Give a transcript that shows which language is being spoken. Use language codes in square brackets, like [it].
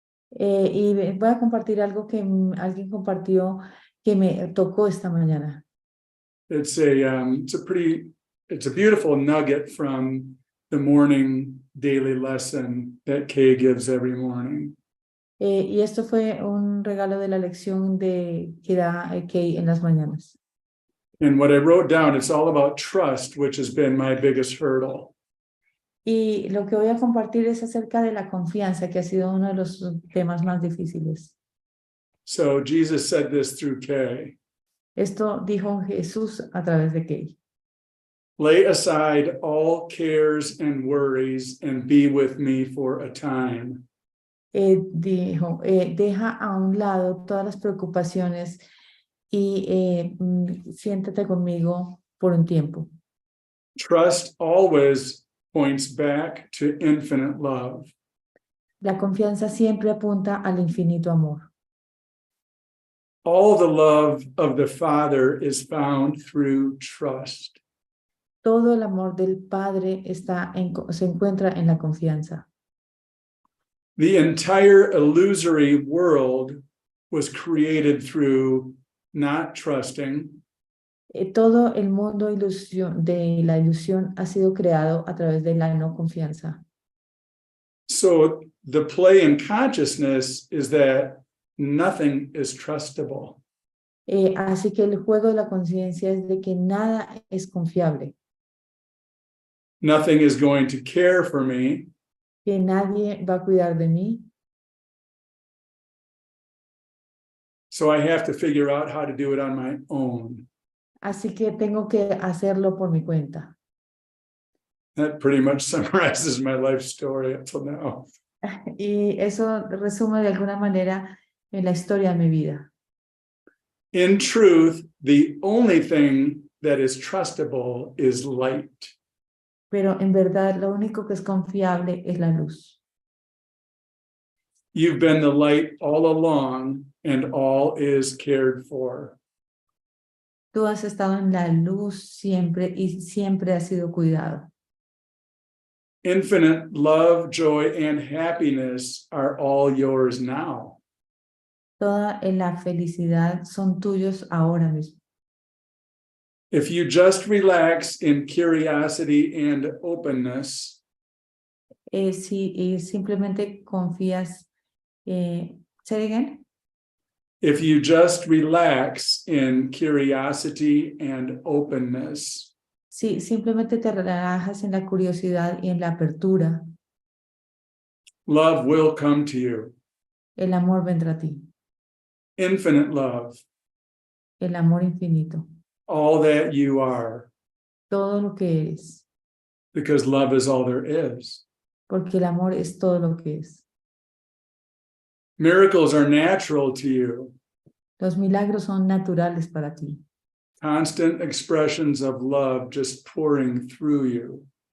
[es] Y voy a compartir algo que alguien compartió que me tocó esta mañana. [en] It's a beautiful nugget from the morning daily lesson that Kay gives every morning. [es] Y esto fue un regalo de la lección que da Kay en las mañanas. [en] And what I wrote down, it's all about trust, which has been my biggest hurdle. [es] Y lo que voy a compartir es acerca de la confianza, que ha sido uno de los temas más difíciles. [en] So Jesus said this through Kay. [es] Esto dijo Jesús a través de Kay. [en] Lay aside all cares and worries and be with me for a time. [es] Dijo, deja a un lado todas las preocupaciones y siéntate conmigo por un tiempo. [en] Trust always points back to infinite love. [es] La confianza siempre apunta al infinito amor. [en] All the love of the Father is found through trust. [es] Todo el amor del Padre se encuentra en la confianza. [en] The entire illusory world was created through not trusting, [es] Todo el mundo de la ilusión ha sido creado a través de la no confianza. [en] so the play in consciousness is that nothing is trustable. [es] Así que el juego de la conciencia es de que nada es confiable, [en] Nothing is going to care for me, [es] que nadie va a cuidar de mí, [en] so I have to figure out how to do it on my own. [es] así que tengo que hacerlo por mi cuenta. [en] That pretty much summarizes my life story up till now. [es] Y eso resume de alguna manera en la historia de mi vida. [en] In truth, the only thing that is trustable is light. [es] Pero en verdad lo único que es confiable es la luz. [en] You've been the light all along, and all is cared for. [es] Tú has estado en la luz siempre y siempre has sido cuidado. [en] Infinite love, joy, and happiness are all yours now. [es] Toda la felicidad son tuyos ahora mismo. [en] If you just relax in curiosity and openness, [es] Si simplemente confías, [en] say it again. if you just relax in curiosity and openness, [es] Si simplemente te relajas en la curiosidad y en la apertura, [en] love will come to you. [es] el amor vendrá a ti. [en] Infinite love, [es] El amor infinito. [en] all that you are, [es] Todo lo que eres. [en] because love is all there is. [es] Porque el amor es todo lo que es. [en] Miracles are natural to you. [es] Los milagros son naturales para ti. [en] Constant expressions of love just pouring through you.